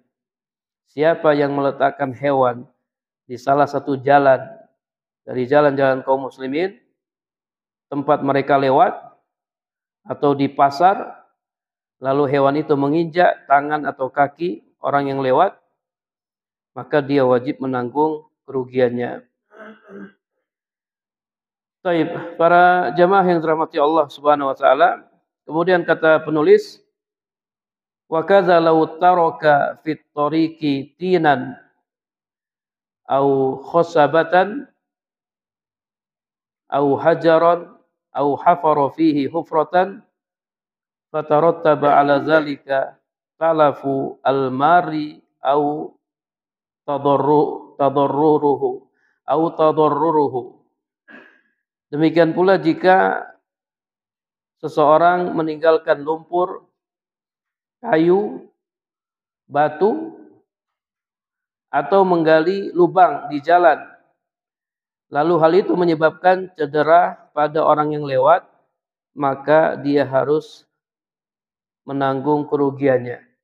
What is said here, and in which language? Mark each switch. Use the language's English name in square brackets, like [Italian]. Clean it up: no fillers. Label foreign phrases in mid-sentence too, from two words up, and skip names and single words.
[Indonesian] Siapa yang meletakkan hewan di salah satu jalan dari jalan-jalan kaum muslimin, tempat mereka lewat atau di pasar, lalu hewan itu menginjak tangan atau kaki orang yang lewat, maka dia wajib menanggung kerugiannya. Baik, para jamaah yang dirahmati Allah [Arabic] سبحانه وتعالى, [Indonesian] kemudian kata penulis, [Arabic] وكذا لو ترك في الطريق طينا أو خشبة أو حجرا أو حفر فيه حفرة فترتب على ذلك تلف المار أو تضرره. [Indonesian] Demikian pula jika seseorang meninggalkan lumpur, kayu, batu, atau menggali lubang di jalan, lalu hal itu menyebabkan cedera pada orang yang lewat, maka dia harus menanggung kerugiannya.